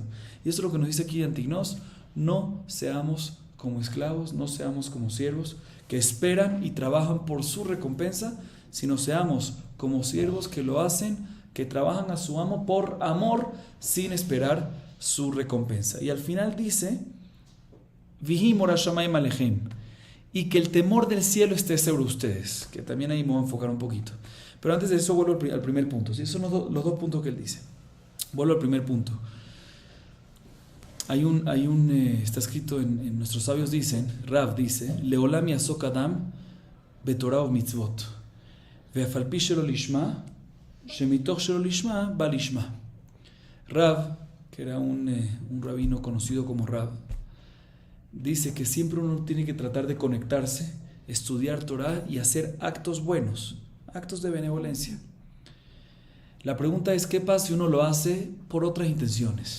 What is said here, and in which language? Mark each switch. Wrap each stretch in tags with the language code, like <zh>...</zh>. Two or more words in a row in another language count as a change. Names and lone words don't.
<es>Y eso es lo que nos dice aquí Antignos: no seamos como esclavos, no seamos como siervos que esperan y trabajan por su recompensa, sino seamos como siervos que lo hacen, que trabajan a su amo por amor sin esperar su recompensa. Y al final dice:</es> <he>ויהי מורא שמים עליכם,</he> <es>y que el temor del cielo esté sobre ustedes, que también ahí me voy a enfocar un poquito. Pero antes de eso vuelvo al primer punto, ¿sí? Esos son los dos puntos que él dice. Vuelvo al primer punto. Está escrito en nuestros sabios dicen, Rav dice,</es> <he>לעולם יעסוק אדם בתורה ומצוות ואף על פי שלא לשמה שמתוך שלא לשמה בא לשמה.</he> <es>Rav, que era un rabino conocido como Rav, dice que siempre uno tiene que tratar de conectarse, estudiar Torah y hacer actos buenos, actos de benevolencia. La pregunta es, ¿qué pasa si uno lo hace por otras intenciones?</es>